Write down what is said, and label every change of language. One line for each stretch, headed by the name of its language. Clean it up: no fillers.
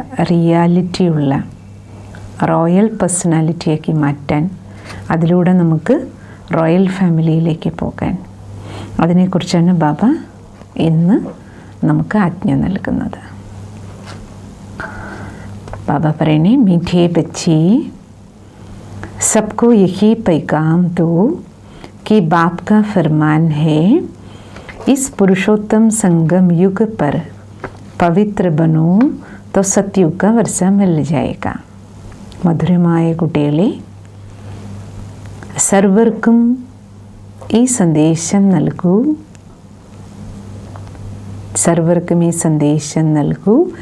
Malayalam: റിയാലിറ്റിയുള്ള royal പേഴ്സണാലിറ്റിയാക്കി മാറ്റാൻ, അതിലൂടെ നമുക്ക് റോയൽ ഫാമിലിയിലേക്ക് പോകാൻ, അതിനെക്കുറിച്ചാണ് ബാബ ഇന്ന് നമുക്ക് ആജ്ഞ നൽകുന്നത്. ബാബ പറയണേ,
Hindi: മീഠേ ബच्चे सबको यही पैगाम दो कि बाप का फरमान है, इस पुरुषोत्तम संगम युग पर पवित्र बनो तो सतयुग का वर्षा मिल जाएगा.
Malayalam: മധുരമായ കുട്ടികളെ, സർവർക്കും ഈ സന്ദേശം നൽകൂ. സർവർക്കും ഈ സന്ദേശം നൽകൂ.